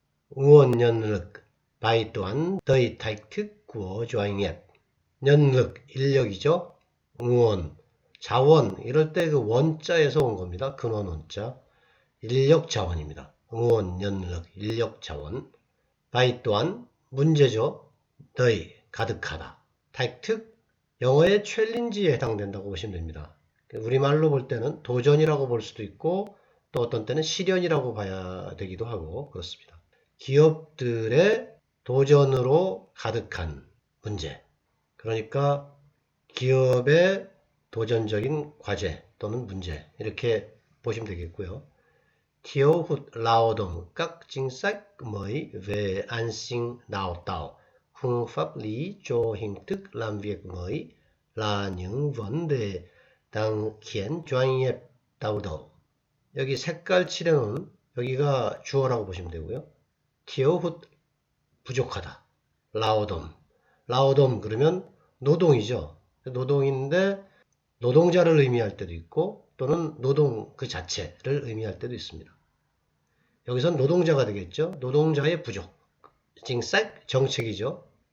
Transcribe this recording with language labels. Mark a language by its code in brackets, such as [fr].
[vi] nguồn nhân lực, bài toán đầy thách thức của doanh nghiệp. nhân lực, 인력이죠. [ko] nguồn, 자원, 이럴 때 그 원자에서 온 겁니다. 근원 원자. 인력 자원입니다. [vi] nguồn nhân lực, 인력 자원. bài toán, 문제죠. [ko] 의, 가득하다. thách thức, 영어의 챌린지에 해당된다고 보시면 됩니다. 우리말로 볼 때는 도전이라고 볼 수도 있고 또 어떤 때는 시련이라고 봐야 되기도 하고 그렇습니다. 기업들의 도전으로 가득한 문제. 그러니까 기업의 도전적인 과제 또는 문제 이렇게 보시면 되겠고요. [vi] Thiếu hụt lao động, các chính sách mới về an sinh đào tạo, khung pháp lý cho hình thức làm việc mới là những vấn đề đang khiến doanh nghiệp đau đầu. [ko] 여기 색깔 칠해놓은 여기가 주어라고 보시면 되고요. [vi] Thiếu hụt 부족하다. [ko] lao động 그러면 노동이죠. 노동인데 노동자를 의미할 때도 있고 또는 노동 그 자체를 의미할 때도 있습니다. 여기선 노동자가 되겠죠. 노동자의 부족. 징싹 정책이죠.